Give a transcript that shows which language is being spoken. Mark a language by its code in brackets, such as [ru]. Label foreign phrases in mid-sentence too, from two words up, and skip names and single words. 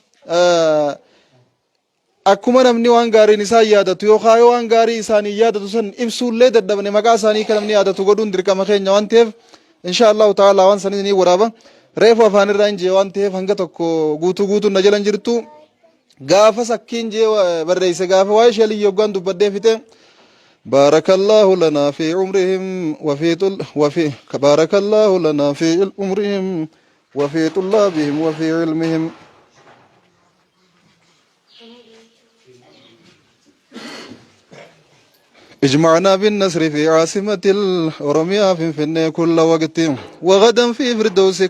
[om] akkuma namni waan gaariin isaa yaadatu yookaan yoo waan gaarii isaanii yaadatu san ibsuullee dadhabne maqaa isaanii kan namni yaadatu godhuun dirqama keenya waan ta'eef [ar] إن شاء الله تعالى [om] waan sanis ni waraaba reefu afaan irraa hin jee waan ta'eef hanga tokko guutuun na jalan jirtu gaafa sakkiin jee barreesse gaafa waa'ee shee Aliyyii yoggaan dubbadhee fite [ar] بارك الله لنا في عمرهم بارك الله لنا في عمرهم وفي طلابهم وفي علمهم اجمعنا بالنصر في عاصمة الأورميا في كل وقت وغدا في فردوسك